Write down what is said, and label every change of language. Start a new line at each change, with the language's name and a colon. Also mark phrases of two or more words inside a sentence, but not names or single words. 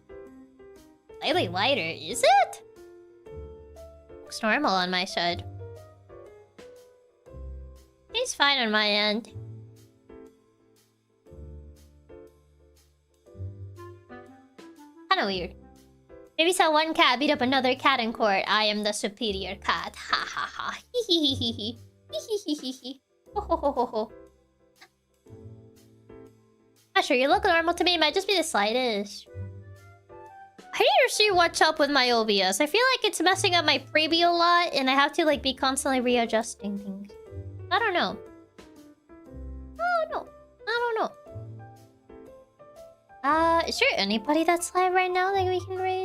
English: Slightly wider, is it? Looks normal on my side. It's fine on my end. Kinda weird. Maybe saw one cat beat up another cat in court. I am the superior cat. Ha ha ha. Hee hee hee hee hee hee hee hee. Ho ho ho ho ho. Not sure, you look normal to me. It might just be the slightest. I need to see what's up with my OBS. I feel like it's messing up my preview a lot, and I have to like be constantly readjusting things. I don't know. Is there anybody that's live right now that we can raid?